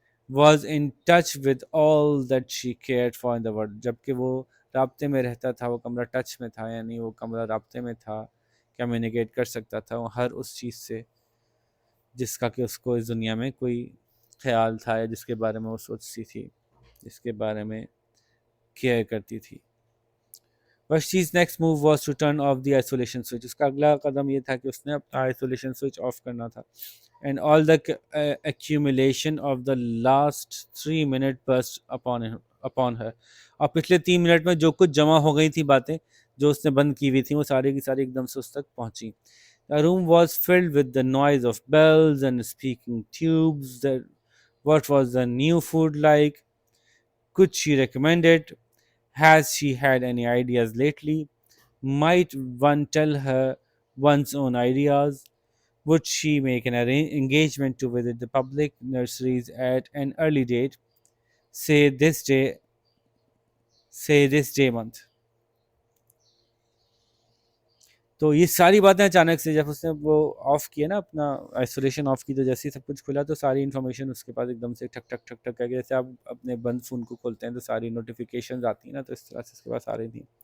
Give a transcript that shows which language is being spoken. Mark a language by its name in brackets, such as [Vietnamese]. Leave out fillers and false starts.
[English] was in touch with all that she cared for in the world, [Urdu] جبکہ وہ رابطے میں رہتا تھا, وہ کمرہ ٹچ میں تھا, یعنی وہ کمرہ رابطے میں تھا, کمیونیکیٹ کر سکتا تھا وہ ہر اس چیز سے جس کا کہ اس کو اس دنیا میں کوئی خیال تھا, یا جس کے بارے میں وہ سوچتی تھی, جس کے بارے میں کیئر کرتی تھی. [English] Vashti's next move was to turn off the isolation switch. [Urdu] اس کا اگلا قدم یہ تھا کہ اس نے اپنا isolation switch آف کرنا تھا. [English] And all the accumulation of the last 3 minutes burst upon her. [Urdu] اور پچھلے 3 منٹ میں جو کچھ جمع ہو گئی تھی باتیں جو اس نے بند کی ہوئی تھیں, وہ ساری کی ساری ایک دم سے اس تک پہنچی. [English] The room was filled with the noise of bells and speaking tubes. What was the new food like? Could she recommend it? Has she had any ideas lately? Might one tell her one's own ideas? Would she make an engagement to visit the public nurseries at an early date, say this day month? [Urdu] تو یہ ساری باتیں اچانک سے جب اس نے وہ of کیا نا, اپنا آئسولیشن آف کی, تو جیسے ہی سب کچھ کھلا تو ساری انفارمیشن اس کے پاس ایک دم سے ٹھک ٹھک ٹھک ٹھک کر کے, جیسے آپ اپنے بند فون کو کھولتے ہیں تو ساری نوٹیفیکیشنز آتی ہیں نا, تو اس طرح سے اس کے پاس آ رہی تھیں.